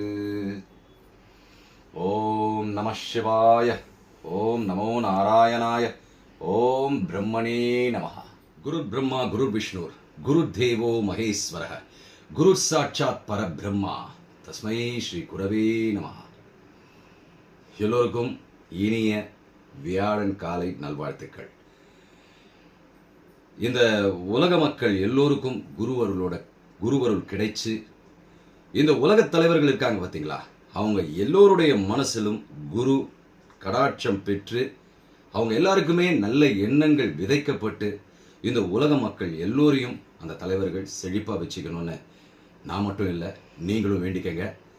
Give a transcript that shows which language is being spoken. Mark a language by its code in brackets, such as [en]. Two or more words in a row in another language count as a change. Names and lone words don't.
[sa] ओम नमः शिवाय। ओम नमो नारायणाय। ओम ब्रह्मणे नमः। गुरुर्ब्रह्मा गुरुर्विष्णुर् गुरुर्देवो महेश्वरः गुरुसाक्षात् परब्रह्मा तस्मै श्री गुरवे நமः। [ta] எல்லோருக்கும் இனிய வியாழன் காலை நல்வாழ்த்துக்கள். இந்த உலக மக்கள் எல்லோருக்கும் குருவருள் கிடைச்சு இந்த உலகத் தலைவர்கள் இருக்காங்க பார்த்தீங்களா, அவங்க எல்லோருடைய மனசிலும் குரு கடாட்சம் பெற்று அவங்க எல்லாருக்குமே நல்ல எண்ணங்கள் விதைக்கப்பட்டு இந்த உலக மக்கள் எல்லோரையும் அந்த தலைவர்கள் செழிப்பாக வச்சுக்கணும்னு நான் மட்டும் இல்லை, நீங்களும் வேண்டிக்கங்க.